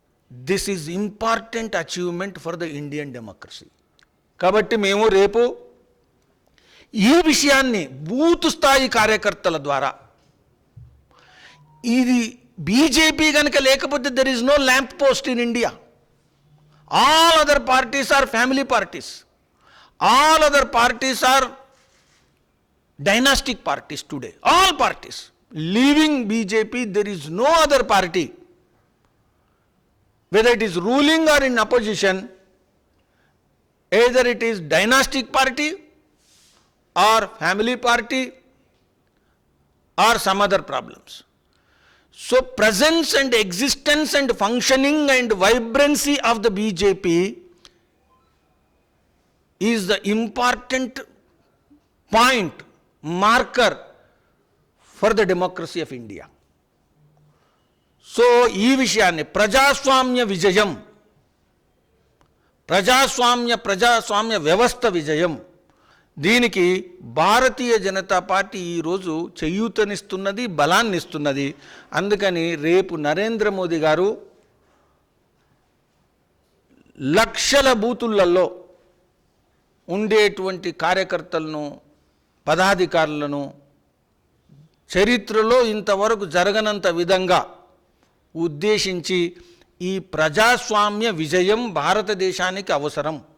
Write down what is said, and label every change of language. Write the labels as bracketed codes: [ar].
[en] This is important achievement for the Indian democracy. [te] కాబట్టి మేము రేపు ఈ విషయాన్ని బూత్ స్థాయి కార్యకర్తల ద్వారా, ఇది బీజేపీ కనుక లేకపోతే [en] There is no lamp post in India. All other parties are family parties. All other parties are dynastic parties today. All parties. Leaving BJP, there is no other party whether it is ruling or in opposition, either it is dynastic party or family party or some other problems. So presence and existence and functioning and vibrancy of the BJP is the important point, marker for the democracy of India. [te] So ఈ విషయాన్ని ప్రజాస్వామ్య విజయం, ప్రజాస్వామ్య వ్యవస్థ విజయం, దీనికి Bharatiya Janata party ఈరోజు చేయూతనిస్తున్నది, బలాన్ని ఇస్తున్నది. అందుకని రేపు నరేంద్ర మోదీ గారు లక్షల బూతులలో ఉండేటువంటి కార్యకర్తలను, పదాధికారులను చరిత్రలో ఇంతవరకు జరగనంత విధంగా ఉద్దేశించి ఈ ప్రజాస్వామ్య విజయం భారతదేశానికి అవసరం,